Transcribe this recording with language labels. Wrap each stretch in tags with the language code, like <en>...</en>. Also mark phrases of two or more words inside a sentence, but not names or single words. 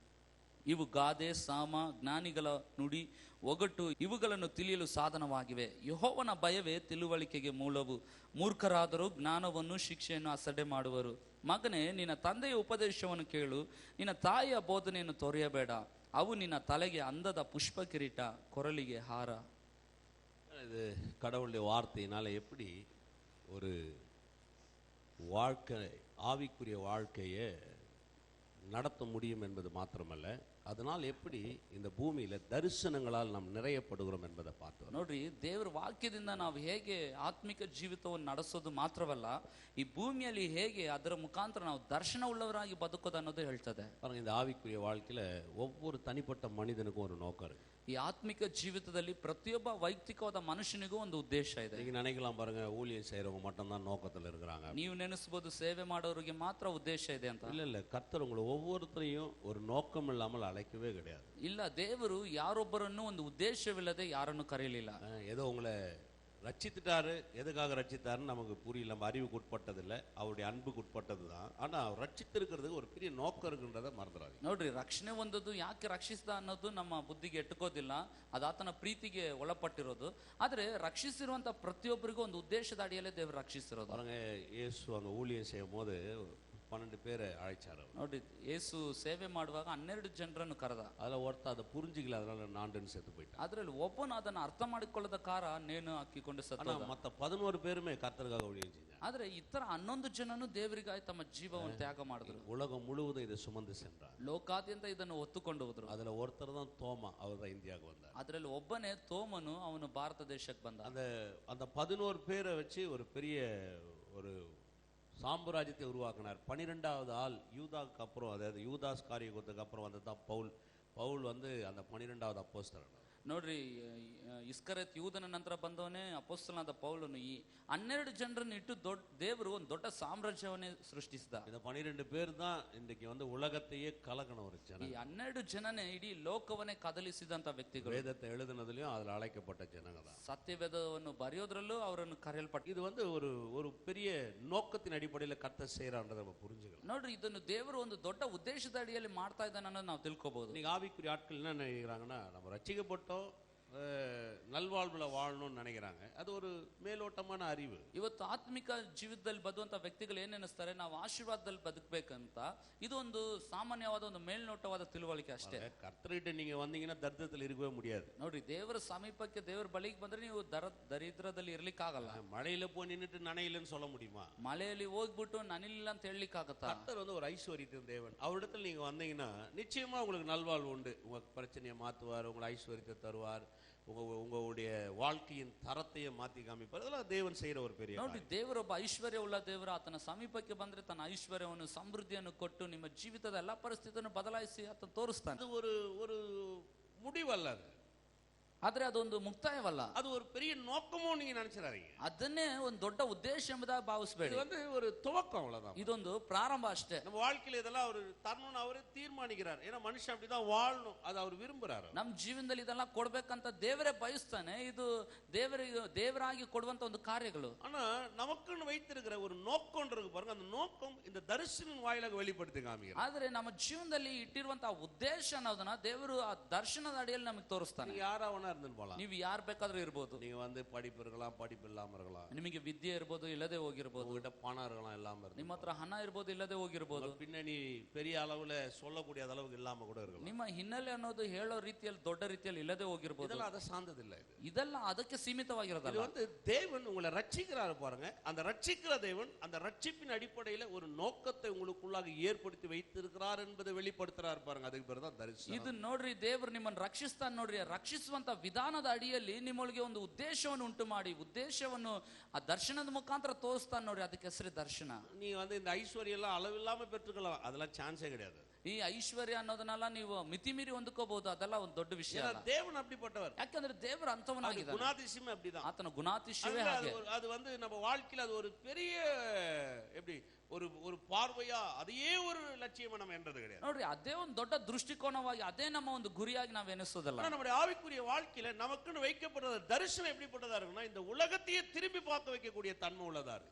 <kn>ಇವು ಗಾದೆ, ಸಾಮ, ಜ್ಞಾನಿಗಳ ನುಡಿ, ಒಗಟು ಇವುಗಳನ್ನು ತಿಳಿಯಲು ಸಾಧನವಾಗಿವೆ. ಯೆಹೋವನ ಭಯವೇ ತಿಳುವಳಿಕೆಗೆ ಮೂಲವು. ಮೂರ್ಖರಾದರೂ ಜ್ಞಾನವನ್ನು ಶಿಕ್ಷೆಯನ್ನು ಅಸಡ್ಡೆ ಮಾಡುವರು. ಮಗನೇ, ನಿನ್ನ ತಂದೆಯ ಉಪದೇಶವನ್ನು ಕೇಳು, ನಿನ್ನ ತಾಯಿಯ ಬೋಧನೆಯನ್ನು ತೊರೆಯಬೇಡ. ಅವು ನಿನ್ನ ತಲೆಗೆ ಅಂದದ ಪುಷ್ಪ ಕಿರೀಟ, ಕೊರಳಿಗೆ ಹಾರ.</kn> <ta>இது கடவுளுடைய வார்த்தையினால எப்படி ஒரு வாழ்க்கை, ஆவிக்குரிய வாழ்க்கையை நடத்த முடியும் என்பது மாத்திரமல்ல, அதனால் எப்படி இந்த பூமியில தரிசனங்களால் நாம் நிறையப்படுகிறோம் என்பதை பார்த்தோம்.</ta> <kn>ನೋಡ್ರಿ, ದೇವರ ವಾಕ್ಯದಿಂದ ನಾವು ಹೇಗೆ ಆತ್ಮಿಕ ಜೀವಿತವನ್ನು ನಡೆಸೋದು ಮಾತ್ರವಲ್ಲ, ಈ ಭೂಮಿಯಲ್ಲಿ ಹೇಗೆ ಅದರ ಮುಖಾಂತರ ನಾವು ದರ್ಶನ ಉಳ್ಳವರಾಗಿ ಬದುಕೋದು ಅನ್ನೋದು ಹೇಳ್ತದೆ.</kn> <ta>பாருங்க, இந்த ஆவிக்குரிய வாழ்க்கையில ஒவ்வொரு தனிப்பட்ட மனிதனுக்கும் ஒரு நோக்கம் இருக்கு.</ta> <kn>ಈ ಆತ್ಮಿಕ ಜೀವಿತದಲ್ಲಿ ಪ್ರತಿಯೊಬ್ಬ ವೈಯಕ್ತಿಕವಾದ ಮನುಷ್ಯನಿಗೂ ಒಂದು ಉದ್ದೇಶ ಇದೆ.</kn> <ta>நீங்க நினைக்கலாம் பாருங்க, ஊழியம் செய்யறவங்க மட்டும்தான் நோக்கத்துல இருக்கிறாங்க.</ta> <kn>ನೀವು ನೆನೆಸಬಹುದು ಸೇವೆ ಮಾಡೋರಿಗೆ ಮಾತ್ರ ಉದ್ದೇಶ ಇದೆ ಅಂತ.</kn> <ta>இல்ல, கர்த்தர் உங்களை ஒவ்வொருத்தரையும் ஒரு நோக்கம் இல்லாமல் அழைக்கவே கிடையாது.</ta> <kn>ಇಲ್ಲ, ದೇವರು ಯಾರೊಬ್ಬರನ್ನು ಒಂದು ಉದ್ದೇಶವಿಲ್ಲದೆ ಯಾರನ್ನು ಕರೆಯಲಿಲ್ಲ.</kn> <ta>ஏதோ உங்களை ரட்சித்துட்டாரு, எதுக்காக ரட்சித்தாருன்னு நமக்கு புரியல, நம்ம அறிவுக்கு உட்பட்டதில்லை, அவருடைய அன்புக்கு உட்பட்டது தான். ஆனா ரட்சித்திருக்கிறதுக்கு ஒரு பெரிய நோக்கம் இருக்குன்றதை மறந்துடாது.</ta> <kn>ನೋಡ್ರಿ, ರಕ್ಷಣೆ ಹೊಂದೋದು ಯಾಕೆ ರಕ್ಷಿಸಿದ ಅನ್ನೋದು ನಮ್ಮ ಬುದ್ಧಿಗೆ ಎಟ್ಟುಕೋದಿಲ್ಲ. ಅದು ಆತನ ಪ್ರೀತಿಗೆ ಒಳಪಟ್ಟಿರೋದು. ಆದ್ರೆ ರಕ್ಷಿಸಿರುವಂತ ಪ್ರತಿಯೊಬ್ಬರಿಗೂ ಒಂದು ಉದ್ದೇಶದ ಅಡಿಯಲ್ಲೇ ದೇವರು ರಕ್ಷಿಸಿರೋದು.</kn> <ta>பாருங்க, இயேசு அங்க ஊழியம் செய்யும் போது 12 பேரை அழைச்சாரு.</ta> <kn>ನೋಡಿ, ಯೇಸು ಸೇವೆ ಮಾಡುವಾಗ 12 ಜನರನ್ನು ಕರೆದ.</kn> <ta>அதுல ஒருத்த அதை புரிஞ்சுக்கல, அதனால நாண்டுன்னு செத்து போயிட்டான்.</ta> <kn>ಅದರಲ್ಲಿ ಒಬ್ಬನು ಅದನ್ನು ಅರ್ಥ ಮಾಡಿಕೊಳ್ಳದ ಕಾರ ನೇಣು ಹಾಕಿಕೊಂಡು ಸತ್ತ.</kn> <ta>மத்த 11 பேருமே கர்த்தருக்காக ஊழியம் செஞ்சாங்க.</ta> <kn>ಆದ್ರೆ ಇತರ 11 ಜನನು ದೇವರಿಗಾಗಿ ತಮ್ಮ ಜೀವವನ್ನು ತ್ಯಾಗ ಮಾಡಿದ್ರು.</kn> <ta>உலகம் முழுவதும் இதை சுமந்து சென்றார்.</ta> <kn>ಲೋಕಾದ್ಯಂತ ಇದನ್ನು ಹೊತ್ತುಕೊಂಡು ಹೋದ್ರು.</kn> <ta>அதுல ஒருத்தர் தான் தோமா, அவர் தான் இந்தியாவுக்கு வந்தார்.</ta> <kn>ಅದರಲ್ಲಿ ಒಬ್ಬನೇ ತೋಮನು, ಅವನು ಭಾರತ ದೇಶಕ್ಕೆ ಬಂದ.</kn> <ta>அந்த 11 பேரை வச்சு ஒரு பெரிய ஒரு சாம்ராஜ்யத்தை உருவாக்கினார். 12வது ஆள் யூதாவுக்கு அப்புறம், அதாவது யூதாஸ் காரியத்துக்கு அப்புறம் வந்ததுதான் பவுல். பவுல் வந்து அந்த 12வது அப்போஸ்தலன்.</ta> <kn>ನೋಡ್ರಿ, ಇಸ್ಕರಿಯೋತ ಯೂದನ ನಂತರ ಬಂದವನೇ ಅಪೊಸ್ತಲನಾದ ಪೌಲನು. ಈ 12 ಜನರನ್ನು ಇಟ್ಟು ದೇವರು ಒಂದು ದೊಡ್ಡ ಸಾಮ್ರಾಜ್ಯವನ್ನೇ ಸೃಷ್ಟಿಸಿದ.</kn> <ta>இந்த 12 பேர் தான் இன்னைக்கு வந்து உலகத்தையே கலக்கன ஒரு ஜனம்.</ta> <kn>ಈ 12 ಜನನೇ ಇಡೀ ಲೋಕವನ್ನೇ ಕದಲಿಸಿದಂತ ವ್ಯಕ್ತಿಗಳು.</kn> <ta>வேதத்தை எழுதுனதுலயும் அதுல அழைக்கப்பட்ட ஜனங்க தான்.</ta> <kn>ಸತ್ಯವೇದವನ್ನು ಬರೆಯೋದ್ರಲ್ಲೂ ಅವರನ್ನು ಕರೆಯಲ್ಪಟ್ಟ.</kn> <ta>இது வந்து ஒரு பெரிய நோக்கத்தின் அடிப்படையில் கர்த்தர் செய்யறான்றதை நம்ம புரிஞ்சுக்கலாம்.</ta> <kn>ನೋಡ್ರಿ, ಇದನ್ನು ದೇವರು ಒಂದು ದೊಡ್ಡ ಉದ್ದೇಶದ ಅಡಿಯಲ್ಲಿ ಮಾಡ್ತಾ ಇದ್ದಾನೆ ಅನ್ನೋದು ನಾವು ತಿಳ್ಕೋಬಹುದು.</kn> <ta>நீங்க ஆவிக்குரிய ஆட்கள் என்ன நினைக்கிறாங்கன்னா, நம்ம ரட்சிக்கப்பட்டோம், நல்வாழ்வுல வாழணும்னு நினைக்கிறாங்க. அது ஒரு மேலோட்டமான அறிவு.</ta> <kn>ಇವತ್ತು ಆತ್ಮಿಕ ಜೀವಿತದಲ್ಲಿ ಬದುವಂತ ವ್ಯಕ್ತಿಗಳು ಏನ್ ಎನಿಸ್ತಾರೆ, ನಾವು ಆಶೀರ್ವಾದದಲ್ಲಿ ಬದುಕಬೇಕಂತ. ಇದು ಒಂದು ಸಾಮಾನ್ಯವಾದ ಒಂದು ಮೇಲ್ನೋಟವಾದ ತಿಳುವಳಿಕೆ ಅಷ್ಟೇ.</kn> <ta>கர்த்தர்கிட்ட நீங்க வந்தீங்கன்னா தரித்திரத்தில் இருக்கவே முடியாது.</ta> <kn>ನೋಡ್ರಿ, ದೇವರ ಸಮೀಪಕ್ಕೆ ದೇವರ ಬಳಿಗೆ ಬಂದ್ರೆ ನೀವು ದರಿದ್ರದಲ್ಲಿ ಇರ್ಲಿಕ್ಕೆ ಆಗಲ್ಲ.</kn> <ta>மழையில போய் நின்னுட்டு நனையிலன்னு சொல்ல முடியுமா?</ta> <kn>ಮಳೆಯಲ್ಲಿ ಹೋಗ್ಬಿಟ್ಟು ನನಿಲ್ಲ ಅಂತ ಹೇಳಲಿಕ್ಕೆ ಆಗತ್ತಾ?</kn> <ta>கர்த்தர் வந்து ஒரு ஐஸ்வர்யத்தின் தேவன். அவரிடத்துல நீங்க வந்தீங்கன்னா நிச்சயமா உங்களுக்கு நல்வாழ்வு உண்டு. உங்க பிரச்சனையை மாத்துவார், உங்களை ஐஸ்வர்யத்தை தருவார், உங்களுடைய வாழ்க்கையின் தரத்தையே மாத்தி காமிப்பார். அதெல்லாம் தேவன் செய்யற ஒரு பெரிய</ta> <kn>ನೋಡಿ, ದೇವರೊಬ್ಬ ಐಶ್ವರ್ಯ ಉಳ್ಳ ದೇವರು. ಆತನ ಸಮೀಪಕ್ಕೆ ಬಂದ್ರೆ ತನ್ನ ಐಶ್ವರ್ಯವನ್ನು ಸಮೃದ್ಧಿಯನ್ನು ಕೊಟ್ಟು ನಿಮ್ಮ ಜೀವಿತದ ಎಲ್ಲಾ ಪರಿಸ್ಥಿತಿಯನ್ನು ಬದಲಾಯಿಸಿ ಆತ ತೋರಿಸ್ತಾನೆ.</kn> <ta>ಅದು ஒரு முடிவல்ல, அது</ta> <kn>ಆದ್ರೆ ಅದೊಂದು ಮುಕ್ತಾಯವಲ್ಲ.</kn> <ta>அது ஒரு பெரிய நோக்கமும் நீங்க நினைச்சிடாதீங்க.</ta> <kn>ಅದನ್ನೇ ಒಂದು ದೊಡ್ಡ ಉದ್ದೇಶ ಎಂಬುದಾಗಿ ಭಾವಿಸಬೇಡಿ.</kn> <ta>இது வந்து ஒரு துவக்கம், அவ்வளவுதான்.</ta> <kn>ಇದೊಂದು ಪ್ರಾರಂಭ ಅಷ್ಟೇ.</kn> <ta>நம்ம வாழ்க்கையில இதெல்லாம் அவர் தரணும்னு அவரே தீர்மானிக்கிறார். ஏன்னா மனுஷன் அப்படிதான் வாழணும், அது அவர் விரும்புறாரு.</ta> <kn>ನಮ್ಮ ಜೀವನದಲ್ಲಿ ಇದೆಲ್ಲ ಕೊಡ್ಬೇಕಂತ ದೇವರೇ ಬಯಸ್ತಾನೆ. ಇದು ದೇವರಾಗಿ ಕೊಡುವಂತ ಒಂದು ಕಾರ್ಯಗಳು.</kn> <ta>ஆனா நமக்குன்னு வைத்திருக்கிற ஒரு நோக்கம் இருக்கு பாருங்க. அந்த நோக்கம் இந்த தரிசனின் வாயிலாக வெளிப்படுத்தி காமிக்கிறார்.</ta> <kn>ಆದ್ರೆ ನಮ್ಮ ಜೀವನದಲ್ಲಿ ಇಟ್ಟಿರುವಂತಹ ಉದ್ದೇಶ ಅನ್ನೋದನ್ನ ದೇವರು ಆ ದರ್ಶನದ ಅಡಿಯಲ್ಲಿ ನಮಗೆ ತೋರಿಸ್ತಾನೆ.</kn> <ta>யாராவனா இருந்துன்னு போலாம்.</ta> <kn>ನೀವು ಯಾರು ಬೇಕಾದ್ರೂ ಇರಬಹುದು.</kn> <ta>நீங்க வந்து படிப்பு இருக்கலாம், படிப்பு இல்லாம இருக்கலாம்.</ta> <kn>ನಿಮಗೆ ವಿದ್ಯೆ ಇರಬಹುದು, ಇಲ್ಲದೆ ಹೋಗಿರಬಹುದು.</kn> <ta>உங்ககிட்ட பணம் இருக்கலாம், இல்லாம இருக்கலாம்.</ta> <kn>ನಿಮ್ಮ ಹತ್ರ ಹಣ ಇರಬಹುದು, ಇಲ್ಲದೆ ಹೋಗಿರಬಹುದು.</kn> <ta>பின்னணி பெரிய அளவுல சொல்லக்கூடிய அளவுக்கு இல்லாம கூட இருக்கலாம்.</ta> <kn>ನಿಮ್ಮ ಹಿನ್ನೆಲೆ ಅನ್ನೋದು ಹೇಳೋ ರೀತಿಯಲ್ಲಿ ದೊಡ್ಡ ರೀತಿಯಲ್ಲಿ ಇಲ್ಲದೆ ಹೋಗಿರಬಹುದು.</kn> <ta>இதெல்லாம் அதை சார்ந்தது இல்ல.</ta> <kn>ಇದೆಲ್ಲ ಅದಕ್ಕೆ ಸೀಮಿತವಾಗಿರೋದಲ್ಲ.</kn> <ta>இது வந்து தேவன் உங்களை ரட்சிக்கிறாரு பாருங்க. அந்த ரட்சிக்கிற தேவன் அந்த ரட்சிப்பின் அடிப்படையில ஒரு நோக்கத்தை உங்களுக்குள்ளாக ஏற்படுத்தி வைத்திருக்கிறார் என்பதை வெளிப்படுத்துறாரு பாருங்க. அதுக்கு பேர் தான் தரிசனம்.</ta> <kn>ಇದು ನೋಡ್ರಿ, ದೇವರು ನಿಮ್ಮನ್ನು ರಕ್ಷಿಸ್ತಾನೆ. ನೋಡ್ರಿ, ರಕ್ಷಿಸುವಂತ ವಿಧಾನದ ಅಡಿಯಲ್ಲಿ ನಿಮ್ಮೊಳಗೆ ಒಂದು ಉದ್ದೇಶವನ್ನು ಉಂಟು ಮಾಡಿ ಉದ್ದೇಶವನ್ನು ಆ ದರ್ಶನದ ಮುಖಾಂತರ ತೋರಿಸ್ತಾನೆ. ನೋಡ್ರಿ, ಅದಕ್ಕೆ ಹೆಸರು ದರ್ಶನ.</kn> <ta>நீ வந்து இந்த ஐஸ்வர்யம் எல்லாம் அளவில்லாம பெற்றுக்கலாம், அதெல்லாம் சான்ஸே கிடையாது.</ta> <kn>ಈ ಐಶ್ವರ್ಯ ಅನ್ನೋದನ್ನೆಲ್ಲ ನೀವು ಮಿತಿಮೀರಿ ಹೊಂದ್ಕೋಬಹುದು. ಅದೆಲ್ಲ ಒಂದು ದೊಡ್ಡ ವಿಷಯ.</kn> <ta>தேவன் அப்படிப்பட்டவர்.</ta> <kn>ಯಾಕಂದ್ರೆ ದೇವರ ಅಂತವನಾಗಿದ್ದಾನೆ.</kn> <ta>குணாதிசயமே அப்படிதான்.</ta> <kn>ಆತನ ಗುಣಾತಿಶಯವೇ ಹಾಗೆ.</kn> <ta>அது வந்து நம்ம வாழ்க்கையில அது ஒரு பெரிய எப்படி ஒரு பார்வையா அதையே ஒரு லட்சியமா நம்ம என்றது கிடையாது.</ta> <kn>ನೋಡ್ರಿ, ಅದೇ ಒಂದು ದೊಡ್ಡ ದೃಷ್ಟಿಕೋನವಾಗಿ ಅದೇ ನಮ್ಮ ಒಂದು ಗುರಿಯಾಗಿ ನಾವು ಎನಿಸೋದಲ್ಲ.</kn> <ta>நம்முடைய ஆவிக்குரிய வாழ்க்கையில நமக்குன்னு வைக்கப்பட்ட தரிசனம் எப்படிப்பட்டதா இருக்குன்னா, இந்த உலகத்தையே திரும்பி பார்க்க வைக்கக்கூடிய தன்மை உள்ளதா இருக்கு.</ta>